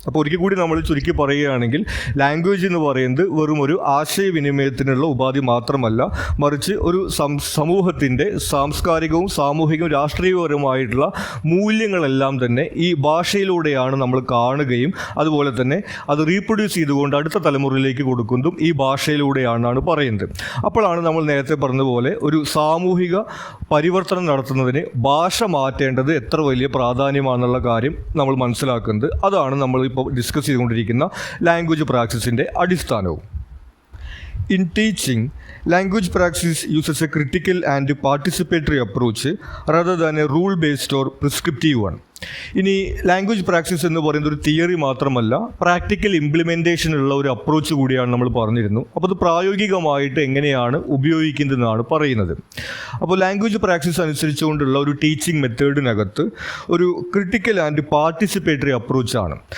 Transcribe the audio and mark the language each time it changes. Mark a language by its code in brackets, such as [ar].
[ml] അപ്പോൾ ഒരിക്കൽ കൂടി നമ്മൾ ചുരുക്കി പറയുകയാണെങ്കിൽ ലാംഗ്വേജ് എന്ന് പറയുന്നത് വെറും ഒരു ആശയവിനിമയത്തിനുള്ള ഉപാധി മാത്രമല്ല, മറിച്ച് ഒരു സമൂഹത്തിൻ്റെ സാംസ്കാരികവും സാമൂഹികവും രാഷ്ട്രീയപരമായിട്ടുള്ള മൂല്യങ്ങളെല്ലാം തന്നെ ഈ ഭാഷയിലൂടെയാണ് നമ്മൾ കാണുകയും അതുപോലെ തന്നെ അത് റീപ്രൊഡ്യൂസ് ചെയ്തുകൊണ്ട് അടുത്ത തലമുറയിലേക്ക് കൊടുക്കുന്നതും ഈ ഭാഷയിലൂടെയാണെന്നാണ് പറയുന്നത്. അപ്പോഴാണ് നമ്മൾ നേരത്തെ പറഞ്ഞതുപോലെ ഒരു സാമൂഹിക പരിവർത്തനം നടത്തുന്നതിന് ഭാഷ മാറ്റേണ്ടത് എത്ര വലിയ പ്രാധാന്യമാണെന്നുള്ള കാര്യം നമ്മൾ മനസ്സിലാക്കുന്നത്. അതാണ് നമ്മളിപ്പോൾ ഡിസ്കസ് ചെയ്തുകൊണ്ടിരിക്കുന്ന language പ്രാക്ടീസിൻ്റെ അടിസ്ഥാനവും. [en] In teaching, language practice uses a critical and participatory approach rather than a rule-based or prescriptive one. [ml] ഇനി ലാംഗ്വേജ് പ്രാക്ടീസ് എന്ന് പറയുന്നത് ഒരു തിയറി മാത്രമല്ല, പ്രാക്ടിക്കൽ ഇംപ്ലിമെൻറ്റേഷൻ ഉള്ള ഒരു അപ്രോച്ച് കൂടിയാണ് നമ്മൾ പറഞ്ഞിരുന്നു. അപ്പോൾ അത് പ്രായോഗികമായിട്ട് എങ്ങനെയാണ് ഉപയോഗിക്കുന്നതെന്നാണ് പറയുന്നത്. അപ്പോൾ ലാംഗ്വേജ് പ്രാക്ടീസ് അനുസരിച്ചുകൊണ്ടുള്ള ഒരു ടീച്ചിങ് മെത്തേഡിനകത്ത് ഒരു [en] Critical and participatory അപ്രോച്ചാണ്.